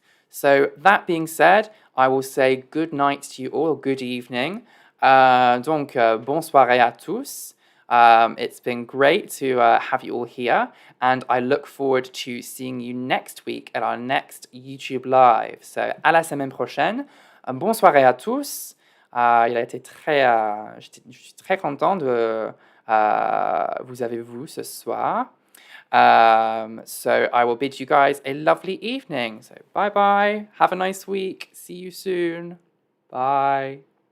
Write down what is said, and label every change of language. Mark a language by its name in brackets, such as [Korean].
[English] So that being said, I will say good night to you all, good evening. [French] Bonne soirée à tous. [English] It's been great to have you all here, and I look forward to seeing you next week at our next YouTube Live. So, [French] à la semaine prochaine. Bonne soirée à tous. Il a été je suis très content de vous avez vu ce soir. [English] So I will bid you guys a lovely evening. So bye bye. Have a nice week. See you soon. Bye.